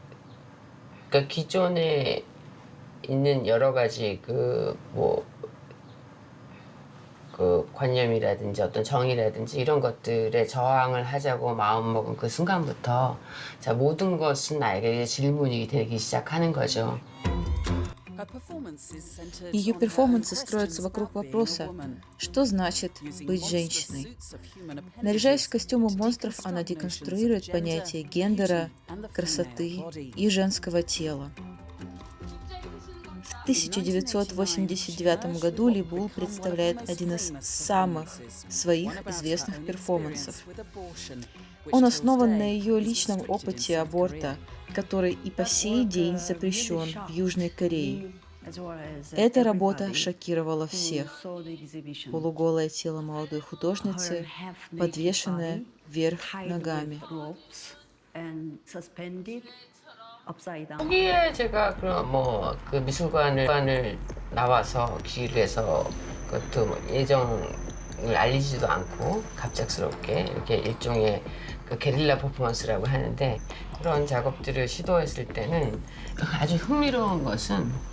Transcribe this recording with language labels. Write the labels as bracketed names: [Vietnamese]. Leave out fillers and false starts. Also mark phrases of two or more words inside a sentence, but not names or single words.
[Korean] 기존에 있는 여러 가지 관념이라든지 어떤 정의라든지 이런 것들에 저항을 하자고 마음먹은 그 순간부터 모든 것은 나에게 질문이 되기 시작하는 거죠. [Russian] Ее перформансы строятся вокруг вопроса, что значит быть женщиной. Наряжаясь в костюмы монстров, она деконструирует понятие гендера, красоты и женского тела. В 1989 году Либул представляет один из самых своих известных перформансов. Он основан на ее личном опыте аборта, который и по сей день запрещен в Южной Корее. Эта работа шокировала всех. Полуголое тело молодой художницы, подвешенное вверх ногами. [Korean] 거기에 제가 미술관을 나와서 길에서 그것도 예정을 알리지도 않고 갑작스럽게 이렇게 일종의 게릴라 퍼포먼스라고 하는데, 그런 작업들을 시도했을 때는 아주 흥미로운 것은